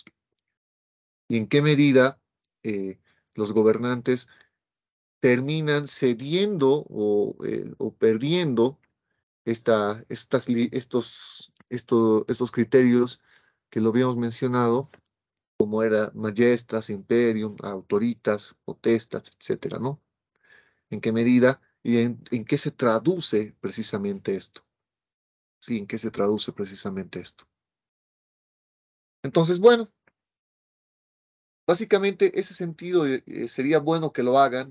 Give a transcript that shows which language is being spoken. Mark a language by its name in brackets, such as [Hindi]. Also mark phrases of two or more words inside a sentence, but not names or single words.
[Spanish] Y en qué medida los gobernantes terminan cediendo o perdiendo estos criterios que lo habíamos mencionado, como era majestas, imperium, autoritas, potestas, etcétera, ¿no? ¿En qué medida y en qué se traduce precisamente esto? Sí, ¿en qué se traduce precisamente esto? Entonces, bueno, básicamente ese sentido sería bueno que lo hagan.